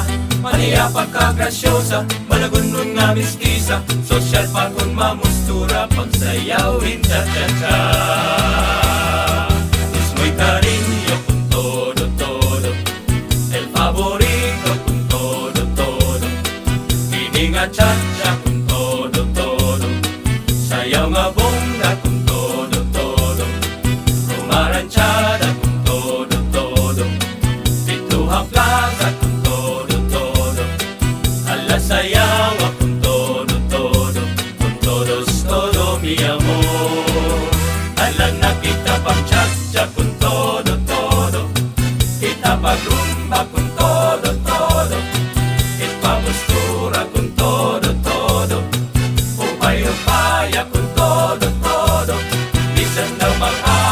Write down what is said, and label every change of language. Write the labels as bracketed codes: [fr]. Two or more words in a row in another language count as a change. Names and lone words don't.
[ceb] Maniya pagkagrasyosa, malagunon nga miskisa, sosyal pa kun mamustura, pagsayaw hincha-cha-cha. [es] Es muy cariño con todo, todo, el favorito con todo, todo, [ceb] kini nga cha-cha [es] con todo, todo, [ceb] sayaw nga bongga [es] con todo, todo, rumaranchada con todo, todo, Pituha Plaza con todo, todo, alasayawa con todo, todo, con todos, todo mi amor. [ceb] Alam na kita pag-cha-cha [es] con todo, todo, [ceb] kita pag-rumba [es] con todo, todo, ipamustura con todo, todo, upay-upaya con todo, todo, [ceb] bisan na mag